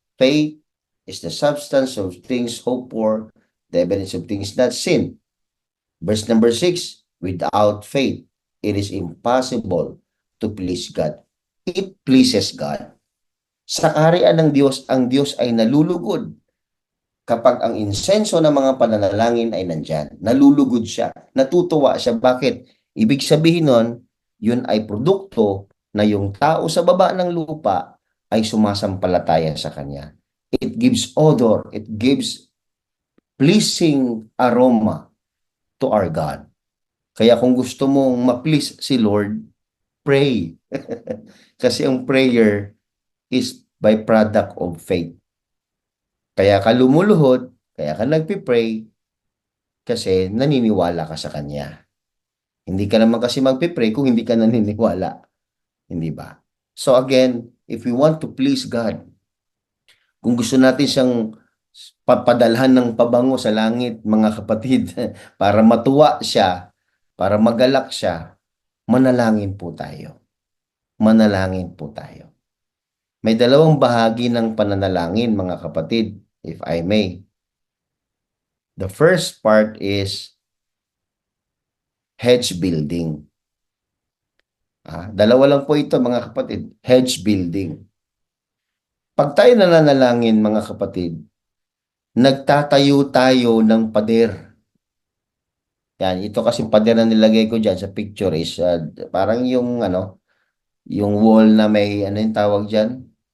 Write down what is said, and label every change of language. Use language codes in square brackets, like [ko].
[en] Faith is the substance of things hoped for, the evidence of things not seen. Verse number 6, without faith, it is impossible to please God. It pleases God. [tl] Sa kaharian ng Diyos, ang Diyos ay nalulugod kapag ang insenso ng mga pananalangin ay nandyan. Nalulugod siya, natutuwa siya. Bakit? Ibig sabihin nun, yun ay produkto na yung tao sa baba ng lupa ay sumasampalataya sa kanya. [en] It gives odor, it gives pleasing aroma to our God. [tl] Kaya kung gusto mong ma-please si Lord, pray. Kasi ang [en] prayer is byproduct of faith. [tl] Kaya ka lumuluhod, kaya ka nagpipray, kasi naniniwala ka sa Kanya. Hindi ka naman kasi magpipray kung hindi ka naniniwala. Hindi ba? [en] So again, if we want to please God, [tl] kung gusto natin siyang papadalhan ng pabango sa langit, mga kapatid, para matuwa siya, para magalak siya, manalangin po tayo. Manalangin po tayo. May dalawang bahagi ng pananalangin, mga kapatid, [en] if I may. The first part is hedge building. [tl] Dalawa lang po ito, mga kapatid. Hedge building. Pag tayo nananalangin, mga kapatid, nagtatayo tayo ng pader. Yan, ito kasi pader na nilagay ko dyan sa picture is parang yung yung wall na may yung tawag dyan?